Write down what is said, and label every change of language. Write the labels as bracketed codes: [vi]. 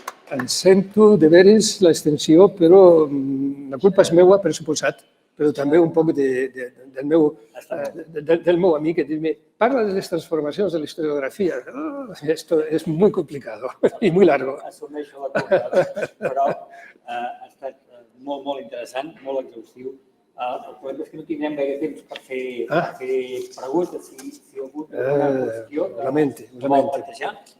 [ca] Em sento de veres l'extensió, però la culpa és meua, per suposat, però també un poc del meu amic, que dir-me, parla de les transformacions de la historiografia. [es] Esto es muy complicado y muy largo. [ca] Assumeixo la culpa, però ha estat molt interessant, molt exhaustiu. El problema és que no tindrem gaire temps per fer preguntes. Si algú té alguna qüestió que vol plantejar.